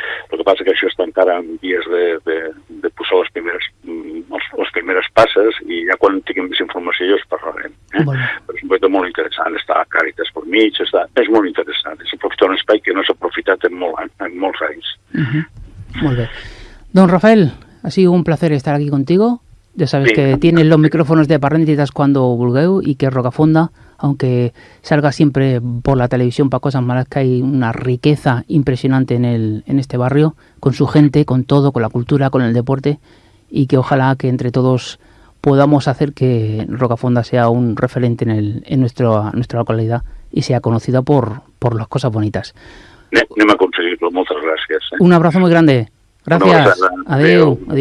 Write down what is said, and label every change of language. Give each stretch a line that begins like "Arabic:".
Catalan: El que passa que això està encara en vies de posar les primeres passes, i ja quan tinguem més informació ja us parlarem. Però és un projecte molt interessant, està a Càritas per mig, és molt interessant. És aprofitar un espai que no s'ha aprofitat en molts anys.
Spanish: Muy bien. Don Rafael, ha sido un placer estar aquí contigo. Ya sabes que tienes los micrófonos de Parrentitas cuando vulgueu, y que Rocafonda, aunque salga siempre por la televisión para cosas malas, que hay una riqueza impresionante en este barrio, con su gente, con todo, con la cultura, con el deporte, y que ojalá que entre todos podamos hacer que Rocafonda sea un referente en nuestra localidad y sea conocida por las cosas bonitas.
Catalan: Anem a aconseguir-lo. Moltes gràcies.
Spanish: Un abrazo muy grande. Gracias. Adeu.